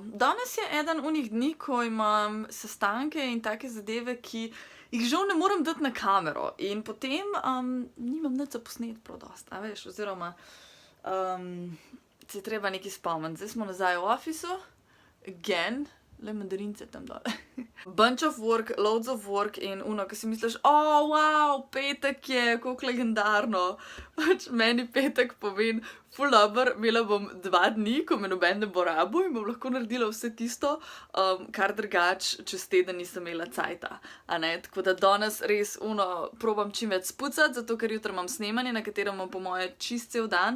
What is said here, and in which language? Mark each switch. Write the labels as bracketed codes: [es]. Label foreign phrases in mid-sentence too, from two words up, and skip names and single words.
[sl] Danes je eden unih dni, ko imam sestanke in take zadeve, ki jih žal ne morem dati na kamero. In potem nimam nič za posnet prav dosti, a veš, oziroma se je treba nekaj spomniti. Zdaj smo nazaj v ofisu, again, le mandarince tam dole. [en] Bunch of work, loads of work [sl] in ki si misliš, wow, petek je, koliko legendarno. Pač meni petek pomeni ful dober, imela bom 2 dni, ko me noben ne bo rabil in bom lahko naredila vse tisto, kar drugač čez teden nisem imela cajta. Tako da danes res probam čim več spucati, zato ker jutri imam snemanje, na katerem imam po moje čist cel dan.